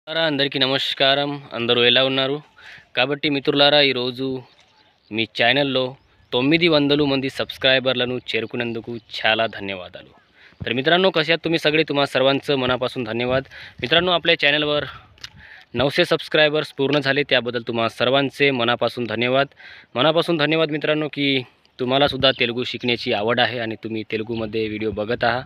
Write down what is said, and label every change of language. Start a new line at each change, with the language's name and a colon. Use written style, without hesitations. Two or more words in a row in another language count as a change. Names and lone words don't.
Telugu: అందరికీ నమస్కారం. అందరూ ఎలా ఉన్నారు? కాబట్టి మిత్రులారా, ఈరోజు మీ ఛానల్లో 900 మంది सबस्क्रायबरలను చేరుకున్నందుకు చాలా धन्यवादाలు.
Marathi: तर मित्रांनो, कसे आहात तुम्ही सगळे? तुम्हा सर्वांचं मनापासून धन्यवाद. मित्रांनो, आपल्या चॅनलवर 900 सबस्क्रायबर्स पूर्ण झाले, त्याबद्दल तुम्हा सर्वांचे मनापासून धन्यवाद मित्रांनो, की तुम्हालासुद्धा तेलुगू शिकण्याची आवड आहे आणि तुम्ही तेलुगूमध्ये व्हिडिओ बघत आहात.